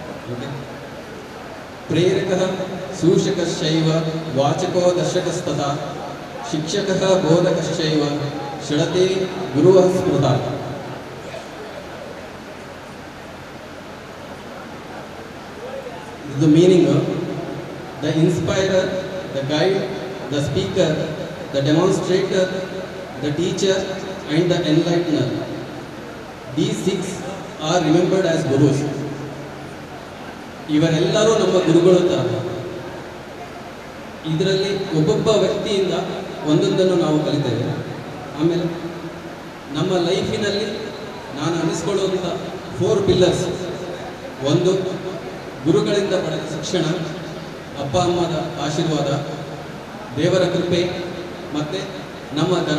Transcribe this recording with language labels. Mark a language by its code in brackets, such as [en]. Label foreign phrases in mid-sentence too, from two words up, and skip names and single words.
[sa] ಓಕೆ. ಪ್ರೇರಕಃ ಸೂಷಕಶ್ಚೈವ ವಾಚಕೋ ದರ್ಶಕಸ್ತಥಾ ಶಿಕ್ಷಕಃ ಬೋಧಕಶ್ಚೈವ ಷಡತೆ ಗುರುಃ ಸ್ಮೃತಃ. [en] The meaning of the inspirer, the guide, the speaker, the demonstrator, the teacher and the enlightener. These six are remembered as gurus. [kn] ಇವರೆಲ್ಲರೂ ನಮ್ಮ ಗುರುಗಳು ತರ. ಇದರಲ್ಲಿ ಒಬ್ಬೊಬ್ಬ ವ್ಯಕ್ತಿಯಿಂದ ಒಂದೊಂದನ್ನು ನಾವು ಕಲಿತೇವೆ. ಆಮೇಲೆ ನಮ್ಮ ಲೈಫಿನಲ್ಲಿ ನಾನು ಅನಿಸ್ಕೊಳ್ಳುವಂಥ 4 ಪಿಲ್ಲರ್ಸ್. ಒಂದು, ಗುರುಗಳಿಂದ ಪಡೆದ ಶಿಕ್ಷಣ, ಅಪ್ಪ ಅಮ್ಮದ ಆಶೀರ್ವಾದ, ದೇವರ ಕೃಪೆ ಮತ್ತು ನಮ್ಮ ಧರ್ಮ.